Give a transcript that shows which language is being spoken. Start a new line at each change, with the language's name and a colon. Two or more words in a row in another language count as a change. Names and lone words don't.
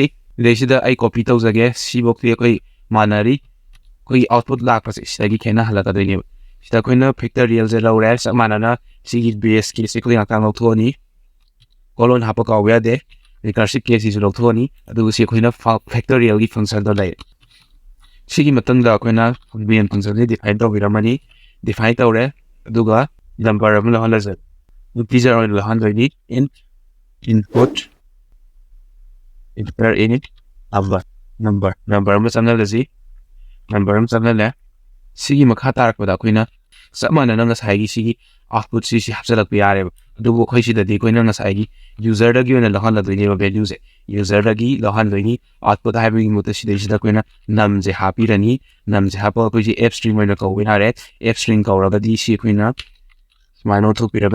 Manipuri: ꯁꯤꯗꯩꯁꯤꯗ ꯑꯩ ꯀꯣꯄꯤ ꯇꯧꯖꯒꯦ ꯁꯤꯐꯧꯇꯤ ꯑꯩꯈꯣꯏ ꯃꯥꯟꯅꯔꯤ ꯑꯩꯈꯣꯏꯒꯤ ꯑꯥꯎꯠꯄꯨꯠ ꯂꯥꯛꯄꯁꯦ ꯁꯤꯗꯒꯤ ꯈꯦꯠꯅꯍꯜꯂꯛꯀꯗꯣꯏꯅꯦꯕ ꯁꯤꯗ ꯑꯩꯈꯣꯏꯅ ꯐꯦꯛꯇꯣꯔꯤꯌꯦꯜꯁꯦ ꯂꯧꯔꯦ ꯆꯞ ꯃꯥꯟꯅꯅ ꯁꯤꯒꯤ ꯕꯦꯁꯀꯤꯁꯦ ꯑꯩꯈꯣꯏ ꯉꯥꯛꯇꯪ ꯂꯧꯊꯣꯛꯑꯅꯤ ꯀꯣꯂꯣꯟ ꯍꯥꯞꯄ ꯀꯥꯎꯕ ꯌꯥꯗꯦ ꯔꯤꯀꯔꯁꯤꯞ ꯀꯦꯁꯤꯁꯨ ꯂꯧꯊꯣꯛꯑꯅꯤ ꯑꯗꯨꯒ ꯁꯤ ꯑꯩꯈꯣꯏꯅ ꯐꯦꯛꯇꯣꯔꯤꯌꯦꯜꯒꯤ ꯐꯪꯁꯟꯗꯣ ꯂꯩ ꯁꯤꯒꯤ ꯃꯇꯨꯡꯗ ꯑꯩꯈꯣꯏꯅ ꯃꯦꯟ ꯐꯪꯁꯟꯁꯦ ꯗꯤꯐꯥꯏꯟ ꯇꯧꯕꯤꯔꯝꯃꯅꯤ ꯗꯤꯐꯥꯏꯟ ꯇꯧꯔꯦ ꯑꯗꯨꯒ ꯅꯝꯕꯔ ꯑꯃ ꯂꯧꯍꯜꯂꯁꯦ ꯏꯟꯇꯤꯖꯔ ꯑꯣꯏꯅ ꯂꯧꯍꯟꯗꯣꯏꯅꯤ input
English: enter init number
Manipuri: ꯑꯃ ꯆꯪꯍꯜꯂꯁꯤ ꯅꯝꯕꯔ ꯑꯃ ꯆꯪꯍꯜꯂꯦ ꯁꯤꯒꯤ ꯃꯈꯥ ꯇꯥꯔꯛꯄꯗ ꯑꯩꯈꯣꯏꯅ ꯆꯞ ꯃꯥꯟꯅꯅ ꯉꯁꯥꯏꯒꯤ ꯁꯤꯒꯤ ꯑꯥꯎꯠꯄꯨꯠꯁꯤ ꯍꯥꯞꯆꯤꯜꯂꯛꯄ ꯌꯥꯔꯦꯕ ꯑꯗꯨꯕꯨ ꯑꯩꯈꯣꯏ ꯁꯤꯗꯗꯤ ꯑꯩꯈꯣꯏꯅ ꯉꯁꯥꯏꯒꯤ ꯌꯨꯖꯔꯗꯒꯤ ꯑꯣꯏꯅ ꯂꯧꯍꯜꯂꯗꯣꯏꯅꯦꯕ ꯚꯦꯂ꯭ꯌꯨꯁꯦ ꯌꯨꯖꯔꯗꯒꯤ ꯂꯧꯍꯟꯗꯣꯏꯅꯤ ꯑꯥꯎꯠꯄꯨꯠ ꯍꯥꯏꯕꯒꯤ ꯃꯍꯨꯠꯇ ꯁꯤꯗꯩꯁꯤꯗ ꯑꯩꯈꯣꯏꯅ ꯅꯝꯁꯦ ꯍꯥꯞꯄꯤꯔꯅꯤ ꯅꯝꯁꯦ ꯍꯥꯞꯄꯒ ꯑꯩꯈꯣꯏꯁꯤ
English: f string
Manipuri: ꯑꯣꯏꯅ ꯀꯧꯕ ꯌꯥꯔꯦ
English: f string
Manipuri: ꯀꯧꯔꯒꯗꯤ ꯁꯤ ꯑꯩꯈꯣꯏꯅ ꯁꯨꯃꯥꯏꯅ ꯑꯣꯟꯊꯣꯛꯄꯤꯔꯒ